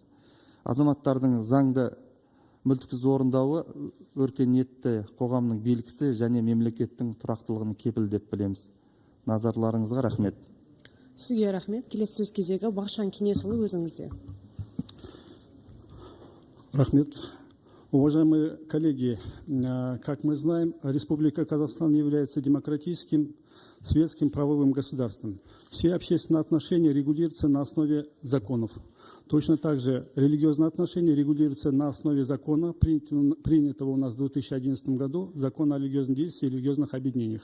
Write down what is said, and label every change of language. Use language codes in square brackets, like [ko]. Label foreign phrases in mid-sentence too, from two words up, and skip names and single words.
[kk] Азаматтардың заңды мүлтіксіз орындауы өркениетті қоғамның белгісі және мемлекеттің тұрақтылығын кепілдеп білеміз. Назарларыңызға рахмет. Сізге рахмет. Келесі сөз кезегі Бақытжан Кенесұлы, өзіңізде. Рахмет. [ru] Уважаемые коллеги, как мы знаем, Республика Казахстан является демократическим, светским правовым государством. Все общественные отношения регулируются на основе законов. Точно так же религиозные отношения регулируются на основе закона, принятого у нас в 2011 году, закона о религиозной деятельности и религиозных объединениях.